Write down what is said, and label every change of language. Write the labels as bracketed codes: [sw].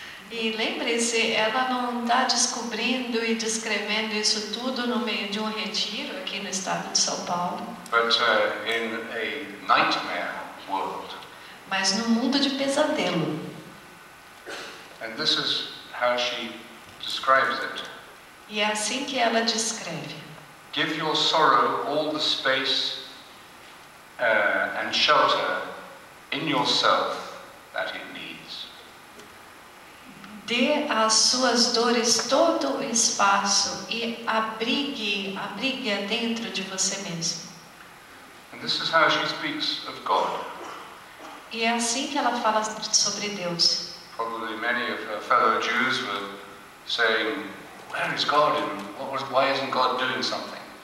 [pt] E lembre-se, ela não está descobrindo e descrevendo isso tudo no meio de um retiro aqui no estado de São Paulo. [en] But in a nightmare world. [pt] Mas no mundo de pesadelo. [en] And this is how she describes it. [pt] E é assim que ela descreve. [en] Give your sorrow all the space and shelter in yourself that it needs. [pt] Dê às suas dores todo o espaço e abrigue-a dentro de você mesmo. [en] And this is how she speaks of God. [pt] E é assim que ela fala sobre Deus. [en] Probably many of her fellow Jews were saying, "Where is God? Why isn't God doing something?"